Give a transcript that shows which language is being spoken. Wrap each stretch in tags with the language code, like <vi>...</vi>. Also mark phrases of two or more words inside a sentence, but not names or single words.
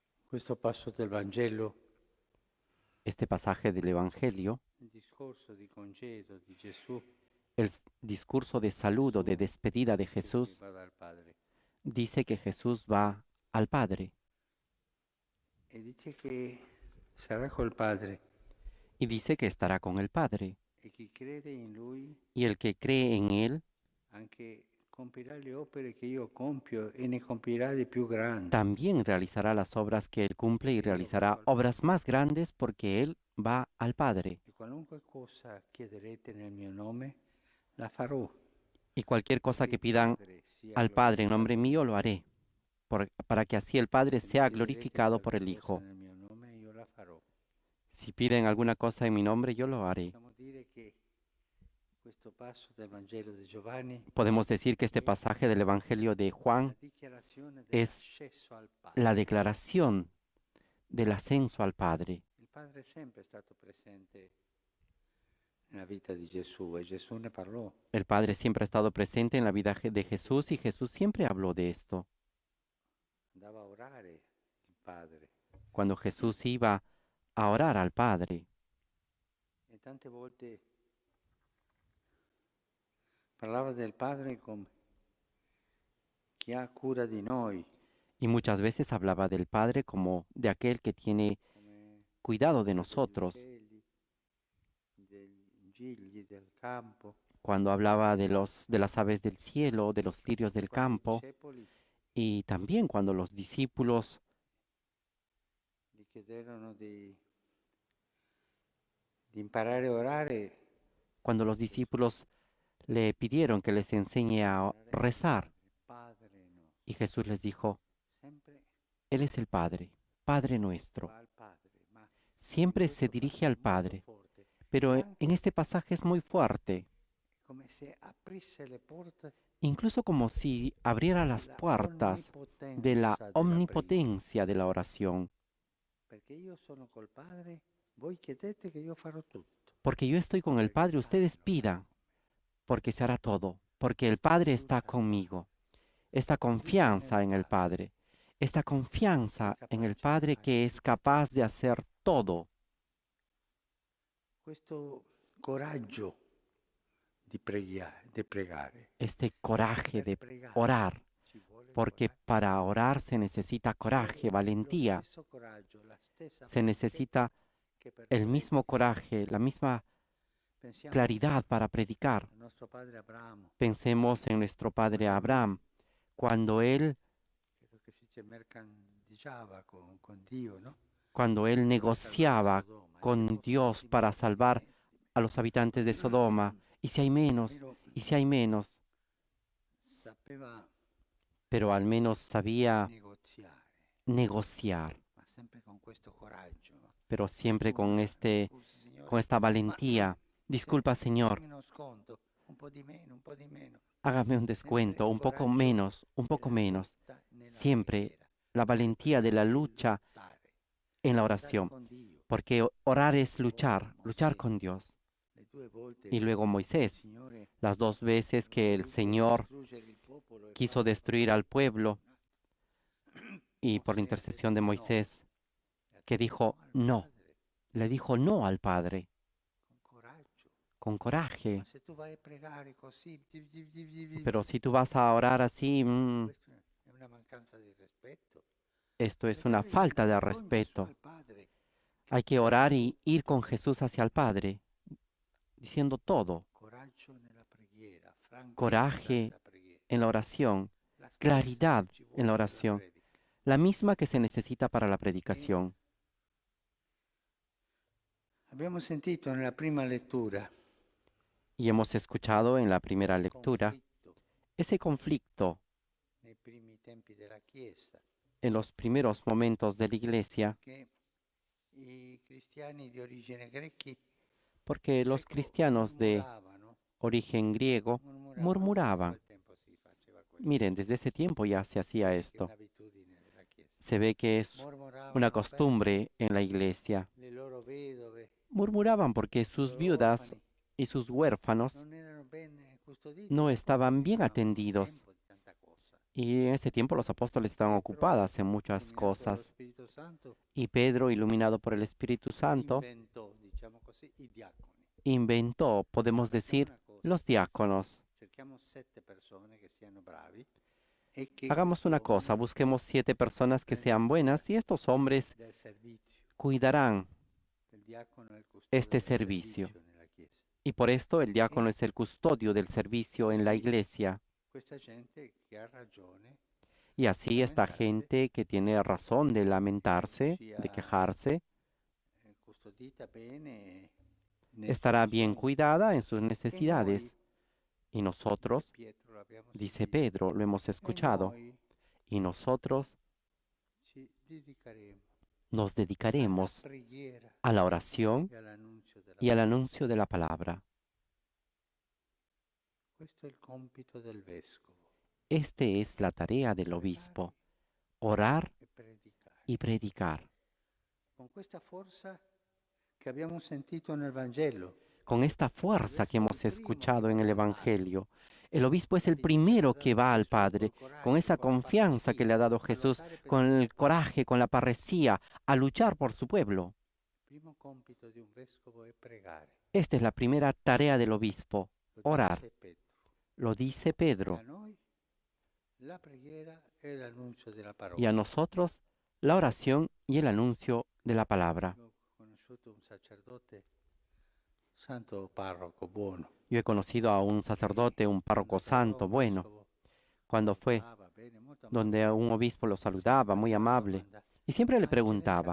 <it>Questo passo del Vangelo,</it> <es>Este pasaje del Evangelio,</es> <it>il discorso di congedo di Gesù,</it> <es>discurso de saludo, de</es> <it>Gesù</it> <es>despedida de</es> <it>dice che</it> <es>Jesús,</es> <it>va dal Padre</it> <es>dice que Jesús va al Padre</es> <it>e dice che sarà col Padre</it> <es>y dice que estará con el Padre.</es> <it>e chi crede in Lui</it> <es>Y el que cree en Él</es> <it>anche compirà le opere che io compio e ne compirà di più grandi,</it> <es>también realizará las obras que Él cumple y</es> <it>perché io vado</it> <es>realizará</es> <it>al</it> <es>obras</es> <it>Padre.</it> <es>más grandes porque Él va al Padre.</es> <it>E qualunque cosa chiederete nel mio nome, la farò,</it> <es>Y cualquier cosa</es> <it>perché</it> <es>que</es> <it>il</it> <es>pidan</es> <it>Padre sia</it> <es>al Padre en nombre</es> <it>glorificato nel</it> <es>mío lo</es> <it>Figlio.</it> <es>haré, para que así el Padre</es> <it>Se mi</it> <es>sea</es> <it>chiederete</it> <es>glorificado por</es> <it>qualche</it> <es>el</es> <it>cosa</it> <es>Hijo.</es> <it>nel mio nome, io la farò.</it> <es>Si piden alguna cosa en mi nombre, yo</es> <it>Quindi</it> <es>lo haré.</es> <it>possiamo dire che questo passo del Vangelo di Giovanni</it> <es>Podemos decir que este</es> <it>è</it> <es>pasaje del Evangelio de</es> <it>la</it> <es>Juan</es> <it>dichiarazione</it> <es>es</es> <it>dell'accesso al</it> <es>la</es> <it>Padre.</it> <es>declaración del ascenso al Padre.</es> <it>Il Padre è sempre stato presente nella vita di Gesù e Gesù ne parlò.</it> <es>El Padre siempre ha estado presente en la vida de Jesús y Jesús siempre habló de esto.</es> <it>Andava a orare il Padre</it> <es>Cuando Jesús iba a orar al Padre</es> <it>e tante volte parlava del Padre come chi ha cura di noi,</it> <es>y muchas veces hablaba del Padre como de aquel que tiene</es> <it>come</it> <es>cuidado de</es> <it>cura degli</it> <es>nosotros.</es> <it>uccelli, degli gigli del campo.</it> <es>Cuando hablaba de las aves del cielo, de los lirios</es> <it>E</it> <es>del</es> <it>quando i</it> <es>campo,</es> <it>discepoli</it> <es>y también cuando los discípulos,</es> <it>gli chiedevano di imparare a orare,</it> <es>cuando los</es> <it>Gesù</it> <es>discípulos le pidieron que les enseñe a</es> <it>orare al</it> <es>rezar,</es> <it>Padre nostro,</it> <es>y Jesús les dijo,</es> <it>sempre</it> <es>Él es el Padre, Padre nuestro.</es> <it>va al Padre, ma in</it> <es>Siempre se</es> <it>questo</it> <es>dirige</es> <it>passo è</it> <es>al</es> <it>molto</it> <es>Padre,</es> <it>forte e</it> <es>pero en</es> <it>anche</it> <es>este pasaje es muy fuerte,</es> <it>come se aprisse le porte</it> <es>incluso como si abriera las</es> <it>della</it> <es>puertas de la</es> <it>onnipotenza della preghiera.</it> <es>omnipotencia de la oración,</es> <it>Perché io sono col Padre, voi chiedete che io farò tutto,</it> <es>porque yo estoy con el</es> <it>perché il</it> <es>Padre,</es> <it>Padre</it> <es>ustedes</es> <it>lo farà.</it> <es>pidan, porque se hará todo, porque el</es> <it>Questa</it> <es>Padre está</es> <it>fiducia al</it> <es>conmigo,</es> <it>Padre,</it> <es>esta</es> <it>fiducia nel</it> <es>confianza en el</es> <it>Padre,</it> <es>Padre, esta</es> <it>che è</it> <es>confianza en el</es> <it>capace di</it> <es>Padre</es> <it>fare</it> <es>que es</es> <it>tutto.</it> <es>capaz de hacer todo,</es> <it>Questo coraggio di pregare.</it> <es>este coraje</es> <it>Per</it> <es>de</es> <it>pregare</it> <es>orar,</es> <it>ci vuole</it> <es>porque</es> <it>coraggio,</it> <es>para orar se necesita</es> <it>ci vuole</it> <es>coraje,</es> <it>lo</it> <es>valentía,</es> <it>stesso coraggio, la stessa</it> <es>se</es> <it>franchezza</it> <es>necesita</es> <it>che per</it> <es>el mismo</es> <it>predicare.</it> <es>coraje, la misma</es> <it>Pensiamo</it> <es>claridad para predicar.</es> <it>al nostro padre Abramo,</it> <es>Pensemos en nuestro padre</es> <it>quando lui,</it> <es>Abraham, cuando él,</es> <it>credo che si dice, mercanteggiava con Dio, no?</it> <es>cuando él</es> <it>Per salvare</it> <es>negociaba</es> <it>Sodoma, e se</it> <es>con</es> <it>fossero</it> <es>Dios para salvar a los habitantes de Sodoma, y si hay menos,</es> <it>almeno</it> <es>y si hay menos,</es> <it>sapeva</it> <es>pero al menos sabía</es> <it>negoziare,</it> <es>negociar,</es> <it>ma sempre con questo coraggio, no?</it> <es>pero siempre</es> <it>Scusa, scusi</it> <es>con</es> <it>signore,</it> <es>esta</es> <it>ma</it> <es>valentía. Disculpa, Señor,</es> <it>fatemi uno sconto, un po' di meno.</it> <es>hágame un</es> <it>Sempre</it> <es>descuento,</es> <it>il coraggio</it> <es>un poco</es> <it>della</it> <es>menos.</es> <it>lotta nella</it> <es>Siempre</es> <it>preghiera,</it> <es>la</es> <it>perché</it> <es>valentía de</es> <it>pregare</it> <es>la</es> <it>è</it> <es>lucha en la</es> <it>lottare</it> <es>oración,</es> <it>con Dio.</it> <es>porque orar es</es> <it>O</it> <es>luchar, luchar</es> <it>Mosè,</it> <es>con Dios.</es> <it>le due volte</it> <es>Y luego</es> <it>che il</it> <es>Moisés,</es> <it>Signore</it> <es>las dos veces</es> <it>ha</it> <es>que el</es> <it>voluto</it> <es>Señor</es> <it>distruggere il popolo e</it> <es>quiso</es> <it>farlo</it> <es>destruir al pueblo</es> <it>condannato.</it> <es>y por</es> <it>Mosè ha</it> <es>intercesión de</es> <it>detto no,</it> <es>Moisés,</es> <it>e ha</it> <es>que</es> <it>detto</it> <es>dijo</es> <it>no al</it> <es>no,</es> <it>Padre,</it> <es>le dijo no al Padre,</es> <it>con coraggio.</it> <es>con</es> <it>Ma</it> <es>coraje.</es> <it>se tu vai a pregare così,</it> <es>Pero si tú vas a orar así,</es> <it>questo è una mancanza di rispetto.</it> <es>esto es una</es> <it>Pregare</it> <es>falta de</es> <it>yendo con Gesù</it> <es>respeto.</es> <it>al Padre, che</it> <es>Hay que</es> <it>ti dà</it> <es>orar y ir</es> <it>tutto.</it> <es>con Jesús hacia el Padre, diciendo todo,</es> <it>Coraggio nella preghiera, franchezza</it> <es>coraje</es> <it>nella preghiera.</it> <es>en la oración,</es> <it>La stessa</it> <es>claridad</es> <it>che ci</it> <es>en la</es> <it>vuole per la</it> <es>oración,</es> <it>predica.</it> <es>la misma que se necesita para la</es> <it>E</it> <es>predicación.</es> <it>abbiamo sentito nella prima lettura</it> <es>Y hemos escuchado en la primera</es> <it>il</it> <es>lectura</es> <it>conflitto</it> <es>ese conflicto</es> <it>nei primi tempi della Chiesa,</it> <es>en los primeros momentos de la iglesia,</es> <it>che i cristiani di origine</it> <es>porque los cristianos de</es> <it>mormoravano,</it> <es>origen griego</es> <it>anche da</it> <es>murmuraban.</es> <it>quel tempo si faceva questo,</it> <es>Miren, desde ese tiempo ya se hacía</es> <it>vedi che è</it> <es>esto.</es> <it>un'abitudine della Chiesa,</it> <es>Se ve que es una</es> <it>mormoravano per</it> <es>costumbre en la iglesia.</es> <it>le loro vedove,</it> <es>Murmuraban porque</es> <it>i</it> <es>sus</es> <it>loro</it> <es>viudas</es> <it>orfani</it> <es>y sus huérfanos</es> <it>non erano ben custoditi</it> <es>no</es> <it>perché</it> <es>estaban bien</es> <it>vivevano in un</it> <es>atendidos,</es> <it>tempo di tanta cosa.</it> <es>Y en ese tiempo los apóstoles estaban ocupados en muchas</es> <it>Illuminato dallo</it> <es>cosas.</es> <it>Spirito Santo,</it> <es>Y Pedro, iluminado por el Espíritu Santo,</es> <it>inventò, diciamo così, i diaconi.</it> <es>inventó, podemos</es> <it>Facciamo</it> <es>decir,</es> <it>una cosa,</it> <es>los diáconos.</es> <it>cerchiamo 7 persone che siano bravi e che</it> <es>Hagamos</es> <it>questi</it> <es>una cosa,</es> <it>uomini</it> <es>busquemos 7 personas que sean buenas y estos hombres</es> <it>del servizio,</it> <es>cuidarán</es> <it>il diacono è il custode</it> <es>este</es> <it>del</it> <es>servicio.</es> <it>servizio nella Chiesa.</it> <es>Y por esto el diácono</es> <it>E</it> <es>es el custodio del servicio en la</es> <it>così</it> <es>iglesia.</es> <it>questa gente che ha ragione</it> <es>Y</es> <it>di</it> <es>así esta</es> <it>lamentarsi</it> <es>gente que tiene razón de lamentarse, de</es> <it>sia</it> <es>quejarse,</es> <it>custodita bene nei suoi</it> <es>estará bien</es> <it>bisogni.</it> <es>cuidada en sus</es> <it>E noi,</it> <es>necesidades. Y</es> <it>dice</it> <es>nosotros,</es> <it>Pietro, l'abbiamo</it> <es>dice</es> <it>sentito,</it> <es>Pedro, lo hemos</es> <it>e</it> <es>escuchado,</es> <it>noi</it> <es>y nosotros</es> <it>ci dedicheremo</it> <es>nos</es> <it>alla</it> <es>dedicaremos</es> <it>preghiera</it> <es>a la oración</es> <it>e all'annunzio della</it> <es>y al</es> <it>parola.</it> <es>anuncio de la palabra.</es> <it>Questo è il compito del vescovo,</it> <es>Este es la tarea del obispo, orar</es> <it>e predicare.</it> <es>y predicar.</es> <it>Con questa forza che abbiamo sentito nel Vangelo,</it> <es>Con esta fuerza que hemos escuchado en el Evangelio, el obispo es el</es> <it>la fiducia che ha</it> <es>primero que</es> <it>dato</it> <es>va al</es> <it>Gesù,</it> <es>Padre,</es> <it>col</it> <es>con</es> <it>coraggio,</it> <es>esa</es> <it>con la</it> <es>confianza que le ha dado</es> <it>parresia, a</it> <es>Jesús,</es> <it>lottare per i</it> <es>con</es> <it>suoi</it> <es>el coraje, con la parresía, a luchar por su pueblo.</es> <it>Il primo compito di un vescovo è pregare.</it> <es>Esta es la primera tarea del obispo,</es> <it>Lo</it> <es>orar.</es> <it>disse Pietro.</it> <es>Lo dice</es> <it>E a</it> <es>Pedro.</es> <it>noi la preghiera e l'annuncio della</it> <es>Y a</es> <it>parola.</it> <es>nosotros la oración y el anuncio de la palabra.</es> <it>Ho conosciuto un sacerdote, santo parroco, buono.</it> <es>Yo he conocido a un sacerdote, un párroco santo, bueno, cuando fue donde a un obispo lo saludaba, muy amable, y siempre le preguntaba,</es>